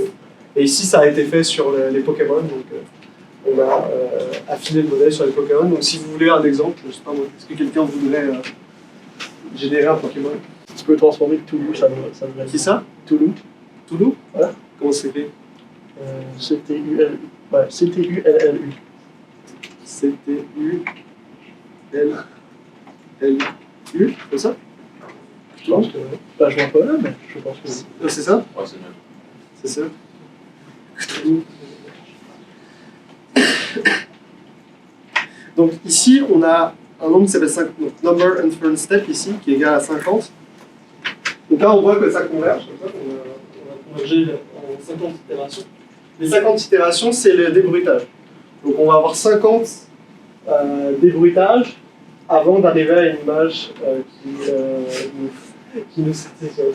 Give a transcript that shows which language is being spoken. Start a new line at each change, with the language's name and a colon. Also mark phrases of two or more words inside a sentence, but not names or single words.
French: Et ici, ça a été fait sur les Pokémon, donc on a affiné le modèle sur les Pokémon. Donc si vous voulez un exemple, je sais pas moi, est-ce que quelqu'un voudrait générer un Pokémon? Tu peux transformer Toulouse, ça me Qui ça? Toulouse. Toulouse? Voilà. Comment c'est fait? C-T-U-L-L-U. Ouais, C-T-U-L-L-U. C-T-U-L-L-U, c'est ça? Je pense que oui. Bah, je vois pas là, mais je pense que oui. C'est ça? Ouais, c'est bien. C'est ça? Donc ici, on a un nombre qui s'appelle
English: number inference step
French: ici, qui est égal à 50. Donc là, on voit que ça converge, comme ça, on va converger en 50 itérations. Les 50 itérations, c'est le débruitage. Donc on va avoir 50 débruitages avant d'arriver à une image qui nous satisfait.